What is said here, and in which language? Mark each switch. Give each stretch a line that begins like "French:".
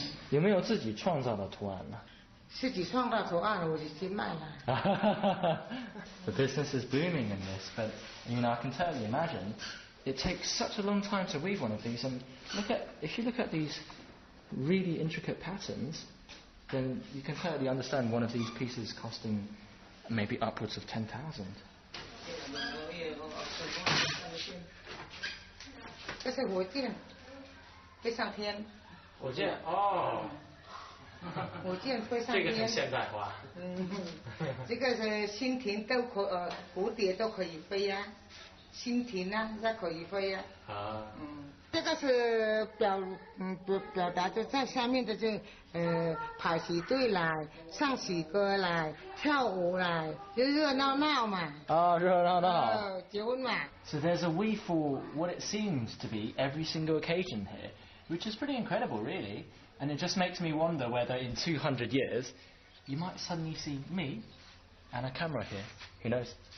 Chinese: 有没有自己创造的图案呢？自己创造图案，我就去卖了。
English: The business is booming in this, but I can totally imagine it takes such a long time to weave one of these. And if you look at these really intricate patterns, then you can totally understand one of these pieces costing maybe upwards of 10,000.
Chinese: 这是火箭，飞上天。火箭哦。火箭飞上天。这个很现代化。这个是蜻蜓都蝴蝶都可以飞呀，蜻蜓啊，它可以飞呀。这个是表达就在下面的排起队来，唱起歌来，跳舞来，就热闹闹嘛。热闹闹。结婚嘛。
English: So there's a weave for what it seems to be every single occasion here, which is pretty incredible, really. And it just makes me wonder whether in 200 years you might suddenly see me and a camera here. Who knows?